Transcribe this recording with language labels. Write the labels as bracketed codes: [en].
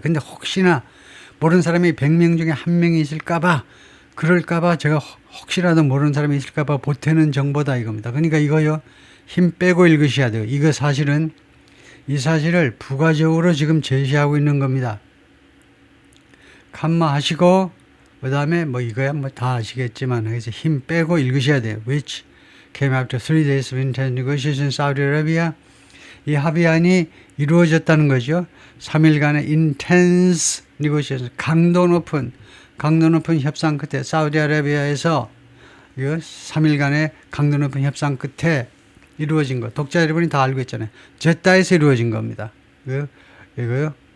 [ko] 근데 혹시나 모르는 사람이 100명 중에 한 명이 있을까봐 그럴까봐 제가 혹시라도 모르는 사람이 있을까봐 보태는 정보다 이겁니다. 그러니까 이거요 힘 빼고 읽으셔야 돼요. 이 사실을 부가적으로 지금 제시하고 있는 겁니다. 컴마 하시고 그 다음에 뭐 이거야 뭐 다 아시겠지만 그래서 힘 빼고 읽으셔야 돼요. [en] Which came after 3 days of intense negotiations Saudi Arabia. [ko] 이 합의안이 이루어졌다는 거죠. 3일간의 [en] intense negotiations [ko] 강도 높은 협상 끝에 사우디아라비아에서 3일간의 강도 높은 협상 끝에 이루어진 것. 독자 여러분이 다 알고 있잖아요. 제다에서 이루어진 겁니다. 이거요.